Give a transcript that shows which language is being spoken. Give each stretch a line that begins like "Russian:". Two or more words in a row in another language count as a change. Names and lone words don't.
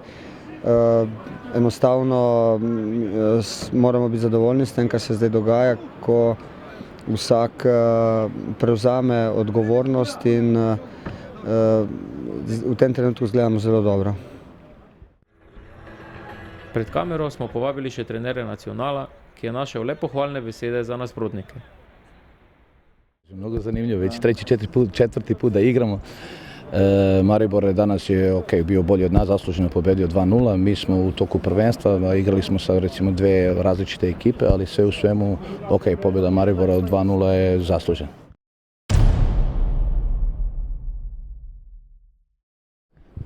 Slovenian: Enostavno moramo biti zadovoljni s tem, kar se zdaj dogaja, ko vsak prevzame odgovornost in v tem trenutku izgledamo zelo dobro. Pred kamero smo povabili še trenerja Nacionala, ki je našel le pohvalne besede za nasprotnike.
Serbian: Mnogo zanimljivo, već četvrti put da igramo. Maribor danas je bio bolji od nas, zasluženo pobedio 2:0. Mi smo u toku prvenstva, igrali smo sa recimo dve različite ekipe, ali sve u svemu pobjeda Maribora od 2:0 je zaslužena.